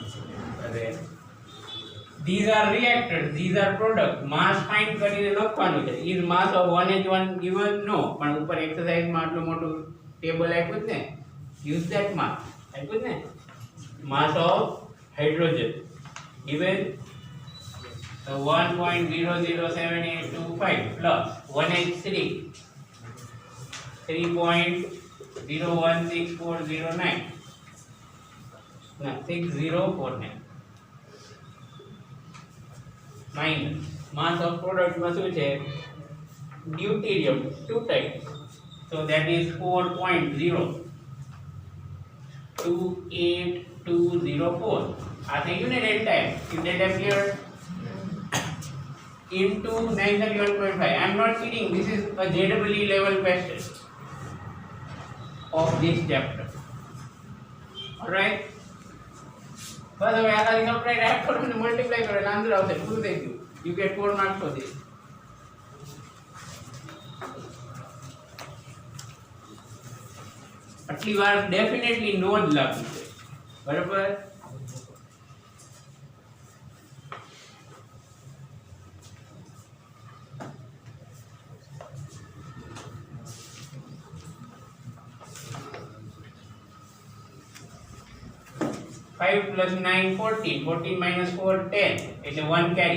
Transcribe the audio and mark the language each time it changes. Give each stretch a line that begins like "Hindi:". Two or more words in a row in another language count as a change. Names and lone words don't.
English: અરે these are reactors, these are product. mass find
Gujarati: કરીને લખવાનું છે.
English: is mass of 1H1 given? No.
Gujarati: પણ ઉપર એક્સરસાઇઝ માં આટલું મોટું ટેબલ આપ્યું છે ને,
English: use that mass.
Gujarati: આપ્યું છે ને,
English: mass of hydrogen given. So 1.007825 plus 1H3 3.016409. No, 6049 minus mass of product
Gujarati: માં શું છે?
English: Deuterium 2 times So that is 4.028204.
Gujarati: આ થઈ ગયું ને
English: delta M. Is delta clear? Into 931.5. I am not kidding. This is a JEE level question of this chapter. Alright.
Gujarati: બસ હવે આ તારી
English: subtract add
Gujarati: કરો અને મલ્ટીપ્લાય કરો એટલે આન્સર આવશે. પૂરું થઈ ગયું.
English: You get 4 marks for this.
Gujarati: આટલી વાર ડેફિનેટલી નો જ લાગવું છે. બરાબર?
English: Five plus 9 14, 14 minus 4 10, એટલે 1 carry.